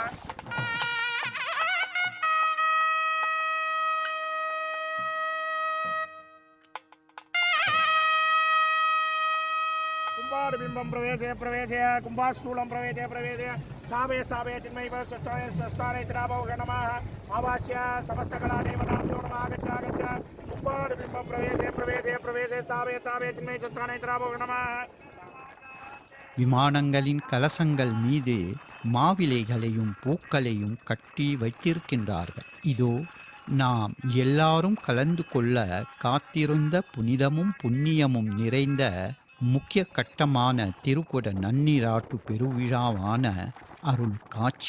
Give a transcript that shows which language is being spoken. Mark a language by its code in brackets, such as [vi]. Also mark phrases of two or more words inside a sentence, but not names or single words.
[sa] बिंबं प्रवेशे प्रवेशे कुंभास्थूलं प्रवेशे प्रवेशे स्थापय स्थापय चिन्मयी स्थाने द्रावो नमः आवास्य समस्तकलादेवताभ्यो नमः गच्छ कुंभाट् बिंबं प्रवेशे प्रवेशे प्रवेशे स्थापय स्थापय चिन्मयी स्थाने द्रावो नमः. [ta] விமானங்களின் கலசங்கள் மீது மாவிலைகளையும் பூக்களையும் கட்டி வைத்திருக்கின்றார்கள். இதோ நாம் எல்லாரும் கலந்து கொள்ள காத்திருந்த புனிதமும் புண்ணியமும் நிறைந்த முக்கிய கட்டமான திருக்குட நன்னீராட்டு பெருவிழாவான அருள் காட்சி.